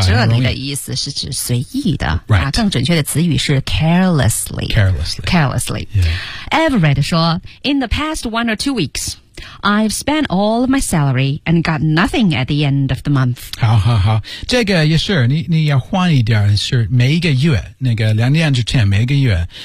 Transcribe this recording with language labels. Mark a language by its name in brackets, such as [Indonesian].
[Chinese] 这里的意思是指随意的、 [English] right. [Chinese] 更准确的词语是 carelessly、 [English] yeah. Everett 说 In the past one or two weeks,I've spent all of my salary and got nothing at the end of the month. [Chinese] 好好好，这个也是你要换一点，是每一个月，那个两年之前每一个月。